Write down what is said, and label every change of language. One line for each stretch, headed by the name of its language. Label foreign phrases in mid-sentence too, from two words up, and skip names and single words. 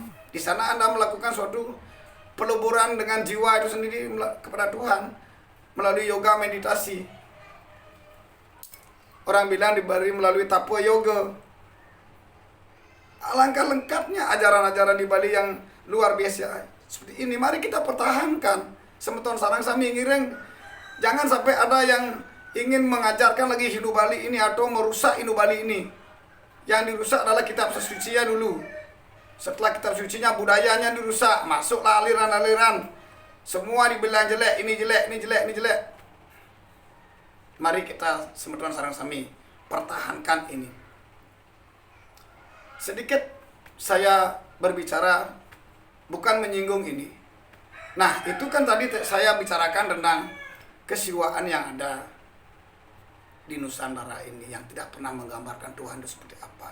Indonesian: Di sana Anda melakukan suatu peleburan dengan jiwa itu sendiri kepada Tuhan melalui yoga meditasi. Orang bilang diberi melalui Tapua Yoga. Alangkah lengkapnya ajaran-ajaran di Bali yang luar biasa seperti ini. Mari kita pertahankan.
Balinese: Semeton sarang sami ngireng.
Indonesian: Jangan sampai ada yang ingin mengajarkan lagi Hindu Bali ini atau merusak Hindu Bali ini. Yang dirusak adalah kitab sucinya dulu. Setelah kitab sucinya, budayanya dirusak. Masuklah aliran-aliran. Semua dibilang jelek, ini jelek, ini jelek, ini jelek. Mari kita
Balinese: semeton sarang sami
Indonesian: pertahankan ini. Sedikit saya berbicara bukan menyinggung ini. Nah, itu kan tadi saya bicarakan tentang kesiwaan yang ada di Nusantara ini yang tidak pernah menggambarkan Tuhan itu seperti apa.